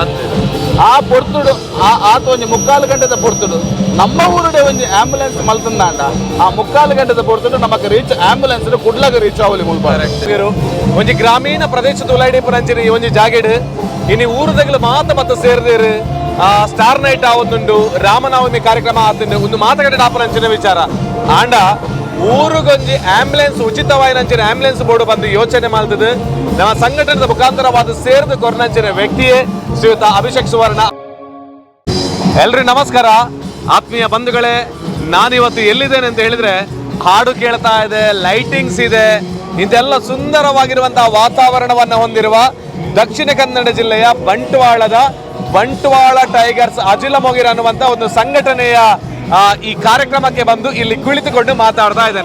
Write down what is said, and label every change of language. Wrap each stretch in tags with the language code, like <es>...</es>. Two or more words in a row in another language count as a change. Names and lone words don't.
<tcy>ಆ ಪೊರ್ತುಡು ಆತ ಒಂಜಿ 3/4 ಗಂಟೆದ ಪೊರ್ತುಡು ನಮ್ಮ ಊರುಡೆ ಒಂಜಿ ಆಂಬ್ಯುಲೆನ್ಸ್ ಮಲ್ತಂದಾಂಡ ಆ 3/4 ಗಂಟೆದ ಪೊರ್ತುಡು ನಮಗೆ</tcy> <en>ರೀಚ್ ಆಂಬ್ಯುಲೆನ್ಸ್</en> <tcy>ಕುಡ್ಲಾಗ ರೀಚ್ ಆವಲಿ ಮುಲ್ಪಾರೆ. ಒಂಜಿ ಗ್ರಾಮೀಣ ಪ್ರದೇಶದ ಉಲಾಯಿಡಿ ಪುರಂಚಿನ ಈ ಒಂಜಿ ಜಾಗೆಡ್ ಇನ್ನು ಊರುದಗಳು ಮಾತ ಸೇರಿದೇರು</tcy> <en>ಸ್ಟಾರ್ ನೈಟ್</en> <tcy>ಆವೊಂದುಂಡು ರಾಮನವಮಿ ಕಾರ್ಯಕ್ರಮ ಆತಂಡು ಒಂದು ಮಾತುಕತೆ ಆಪರಂಚಿನ ವಿಚಾರ ಆಂಡ ಊರುಗೊಂಜಿ ಆಂಬ್ಯುಲೆನ್ಸ್ ಉಚಿತವಾಯಿನಂಚಿನ</tcy> <en>ಆಂಬ್ಯುಲೆನ್ಸ್ ಬೋರ್ಡ್</en> <tcy>ಬಂದು ಯೋಚನೆ ಮಾಡ್ತದೆ. ನಮ್ಮ ಸಂಘಟನೆದ ಮುಖಾಂತರವಾದ ಸೇರಿದ ಕೊರನಂಚಿನ ವ್ಯಕ್ತಿಯೇ ಶ್ರೀಯುತ ಅಭಿಷೇಕ್ ಸುವರ್ಣ.</tcy> <kn>ಎಲ್ರಿ ನಮಸ್ಕಾರ ಆತ್ಮೀಯ ಬಂಧುಗಳೇ, ನಾನಿವತ್ತು ಎಲ್ಲಿದ್ದೇನೆ ಅಂತ ಹೇಳಿದ್ರೆ ಹಾಡು ಕೇಳ್ತಾ ಇದೆ, ಲೈಟಿಂಗ್ಸ್ ಇದೆ, ಇದೆಲ್ಲ ಸುಂದರವಾಗಿರುವಂತಹ ವಾತಾವರಣವನ್ನು ಹೊಂದಿರುವ ದಕ್ಷಿಣ ಕನ್ನಡ ಜಿಲ್ಲೆಯ ಬಂಟ್ವಾಳ ಟೈಗರ್ಸ್ ಅಜಿಲಮೊಗಿರ್ ಅನ್ನುವಂಥ ಒಂದು ಸಂಘಟನೆಯ ಈ ಕಾರ್ಯಕ್ರಮಕ್ಕೆ ಬಂದು ಇಲ್ಲಿ ಕುಳಿತುಕೊಂಡು ಮಾತಾಡ್ತಾ ಇದ್ದೇನೆ.</kn>